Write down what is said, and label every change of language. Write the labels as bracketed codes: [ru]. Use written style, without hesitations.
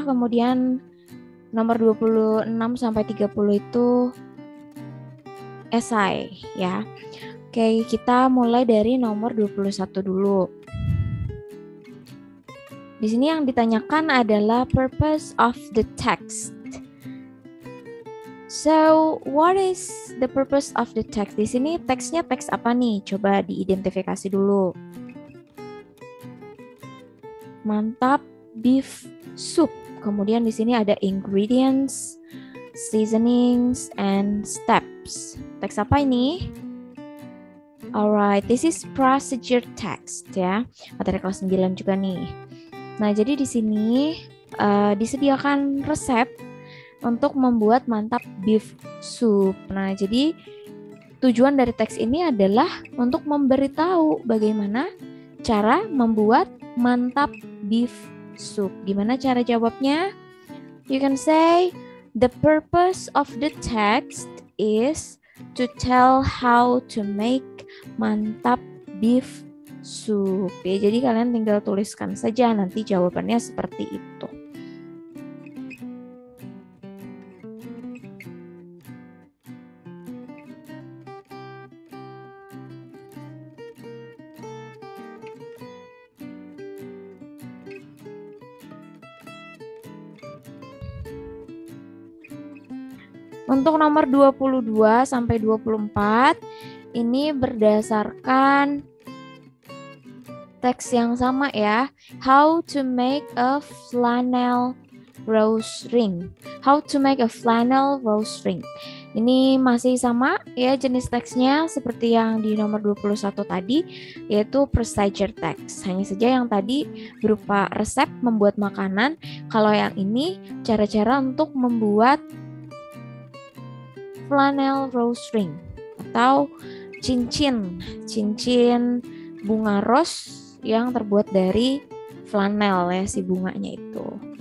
[id] Kemudian nomor 26 sampai 30 itu esai ya. Oke, kita mulai dari nomor 21 dulu. Di sini yang ditanyakan adalah [en] purpose of the text. So, what is the purpose of the text? [id] Di sini teksnya teks apa nih? Coba diidentifikasi dulu. Mantap, beef soup. Kemudian di sini ada ingredients, seasonings, and steps. Teks apa ini? [en] Alright, this is procedure text ya. [id] Materi kelas 9 juga nih. Nah, jadi di sini disediakan resep untuk membuat mantap beef soup. Nah, jadi tujuan dari teks ini adalah untuk memberitahu bagaimana cara membuat mantap beef soup. Gimana cara jawabnya? [en] You can say, the purpose of the text is to tell how to make mantap beef soup. [id] Ya, jadi kalian tinggal tuliskan saja nanti jawabannya seperti itu. Untuk nomor 22 sampai 24 ini berdasarkan teks yang sama ya. [en] How to make a flannel rose ring. How to make a flannel rose ring. [id] Ini masih sama ya jenis teksnya seperti yang di nomor 21 tadi, yaitu procedure text. Hanya saja yang tadi berupa resep membuat makanan, kalau yang ini cara-cara untuk membuat flannel rose ring atau cincin bunga rose yang terbuat dari flanel ya, si bunganya itu.